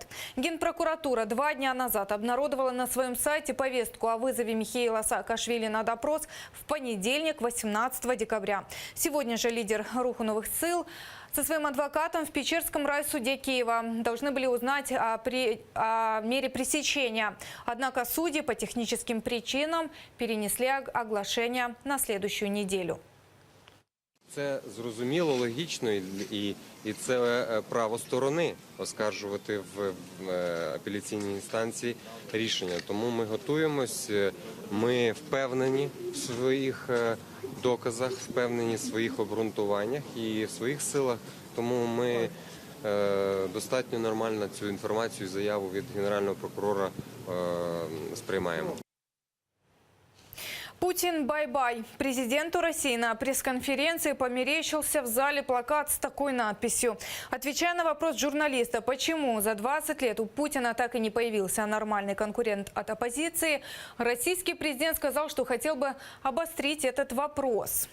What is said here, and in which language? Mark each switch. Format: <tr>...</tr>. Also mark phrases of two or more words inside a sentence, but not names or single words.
<ru>Генпрокуратура 2 дня назад обнародовала на своем сайте повестку о вызове Михаила Саакашвили на допрос в понедельник, 18 декабря. Сегодня же лидер руху новых сил со своим адвокатом в Печерском райсуде Киева должны были узнать о мере пресечения. Однако судьи по техническим причинам перенесли оглашение на следующую неделю.</ru> <uk>Це зрозуміло, логічно і це право сторони оскаржувати в апеляційній інстанції рішення. Тому ми готуємось, ми впевнені в своїх доказах, впевнені в своїх обґрунтуваннях і в своїх силах. Тому ми достатньо нормально цю інформацію, заяву від Генерального прокурора сприймаємо.</uk> <ru>Путин бай-бай. Президенту России на пресс-конференции померещился в зале плакат с такой надписью. Отвечая на вопрос журналиста, почему за 20 лет у Путина так и не появился нормальный конкурент от оппозиции, российский президент сказал, что хотел бы обострить этот вопрос.</ru>